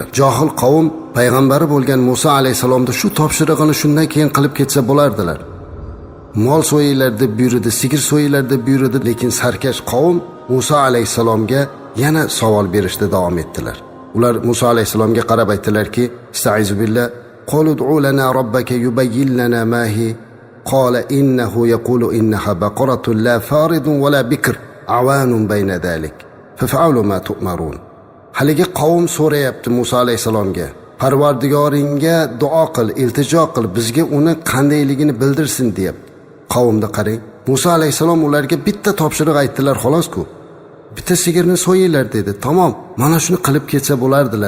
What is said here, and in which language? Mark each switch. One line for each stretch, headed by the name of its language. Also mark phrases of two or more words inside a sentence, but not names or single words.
Uzbek: Johil qavm payg'ambari bo'lgan Musa alayhissalomda shu topshirig'ini shundan keyin qilib ketsa bo'lardilar. Mol so'yinglar deb buyurdi, sigir so'yinglar deb buyurdi, lekin sarkash qavm Musa alayhissalomga yana savol berishda davom etdilar. Ular Musa alayhissalomga qarab aytdilarki,
Arabic: "أستعيذ بالله قالوا ادع لنا ربك يبين لنا ما هي." قال إنه يقول إنها بقرة لا فارض ولا بكر عوان بين ذلك. فافعلوا ما تؤمرون.
Uzbek: Haligi qavm so'rayapti Musa alayhissalomga, Parvardigoringga duo qil, iltijo qil, bizga uni qandayligini bildirsin deyapti. Qavmda qarang, Musa alayhissalom ularga bitta topshiriq aytdilar xolos-ku. Bitta sigirni so'yinglar dedi. Tamom, mana shuni qilib ketsa bo'lardilar.